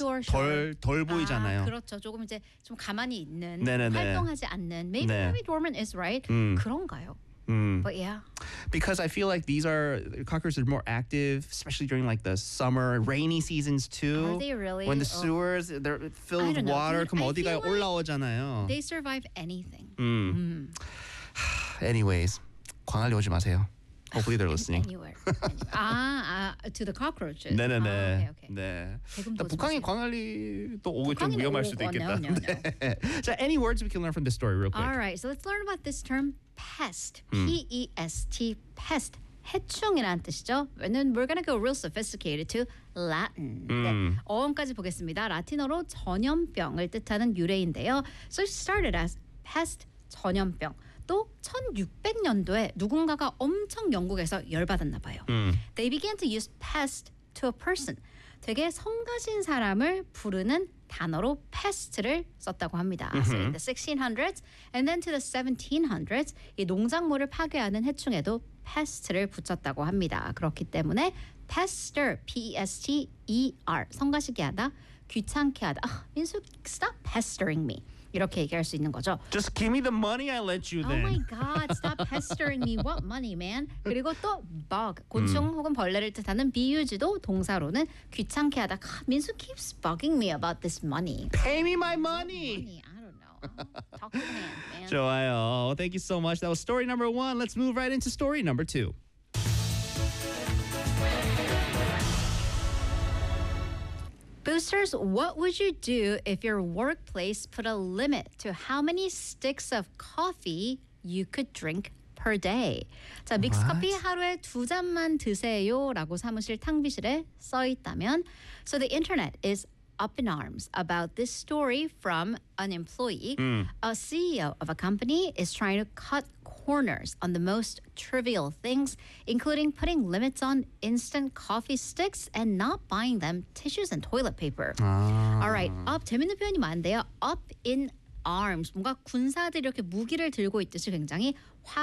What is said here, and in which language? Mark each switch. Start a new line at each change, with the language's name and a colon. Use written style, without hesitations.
English: Oh, sure.
Korean: 덜 보이잖아요. 그렇죠. 조금 이제 좀 가만히 있는 활동하지 않는
English: maybe dormant is right.
Korean: 그런가요?
English: But yeah. Because I feel like cockroaches are more active, especially during like the summer, rainy seasons too. Are they really? When the sewers, they're filled with water.
Korean: 그럼 어디가 올라오잖아요.
English: They survive anything. Anyways,
Korean: 광안리 오지 마세요.
English: Hopefully they're listening. to the cockroaches.
Korean: 네, 네, 네. 아, okay. 네. 북한이 광안리도 오고 좀 위험할 수도 있겠다.
English: So any words we can learn from this story real quick. All right, so let's learn about this term. Pest, P-E-S-T, pest,
Korean: 해충이라는 뜻이죠.
English: And then we're going to go real sophisticated to Latin.
Korean: 네, 어원까지 보겠습니다. 라틴어로 전염병을 뜻하는 유래인데요.
English: So it started as pest, 전염병.
Korean: 또 1600년도에 누군가가 엄청 영국에서 열받았나 봐요.
English: They began to use pest to a person.
Korean: 되게 성가신 사람을 부르는 단어로 pest를 썼다고 합니다. Mm-hmm.
English: So in the 1600s and then to the 1700s
Korean: 이 농작물을 파괴하는 해충에도 pest를 붙였다고 합니다. 그렇기 때문에 pester, P-E-S-T-E-R 성가시게 하다, 귀찮게 하다.
English: Ugh, 민수, stop pestering me.
Korean: 이렇게 얘기할 수 있는 거죠.
English: Just give me the money I lent you then. Oh my God, stop pestering me. What money, man?
Korean: 그리고 또 bug, 곤충 혹은 벌레를 뜻하는 BUG도 동사로는 귀찮게 하다.
English: 민수 keeps bugging me about this money. Pay me my money. Money, I don't know. Talk to me, man.
Korean: 좋아요.
English: Thank you so much. That was story number one. Let's move right into story number two. Boosters, what would you do if your workplace put a limit to how many sticks of coffee you could drink per day?
Korean: 자, 믹스커피 하루에 두 잔만 드세요라고 사무실 탕비실에 써 있다면.
English: So the internet is up in arms about this story from an employee. A CEO of a company is trying to cut corners on the most trivial things, including putting limits on instant coffee sticks and not buying them tissues and toilet paper. All right, up.
Korean: 재밌는 표현이 많은데요.
English: Up in arms.
Korean: 뭔가 군사들이 이렇게 무기를 들고 있듯이 굉장히 화가